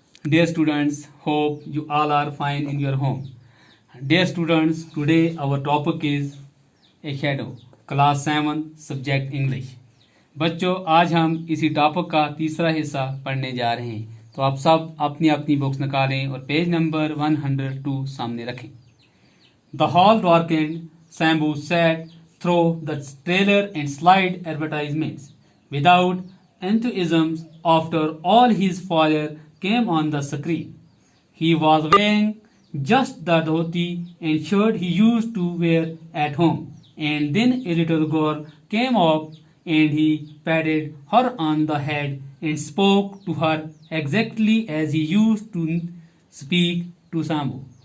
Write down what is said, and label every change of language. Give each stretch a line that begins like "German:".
English: Dear students, hope you all are fine in your home. Dear students, today our topic is a shadow, class 7, subject English.
Hindi: बच्चों, आज हम इसी topic का तीसरा हिस्सा पढ़ने जा रहे हैं। तो आप सब अपनी अपनी बुक्स निकालें और पेज नंबर 102 सामने रखें।
English: The hall darkened. Sambu sat through the trailer and slide advertisements without enthusiasm after all his father came on the screen. He was wearing just the dhoti and shirt he used to wear at home, and then a little girl came up and he patted her on the head and spoke to her exactly as he used to speak to Sambu.